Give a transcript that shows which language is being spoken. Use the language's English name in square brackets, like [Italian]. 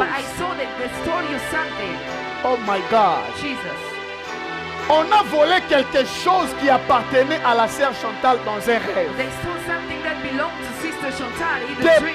[English] But I saw that they stole you something. Oh my God. Jesus. [French] On a volé quelque chose qui appartenait à la sœur Chantal dans un rêve. [English] They stole something that belonged to Sister Chantal in the dream.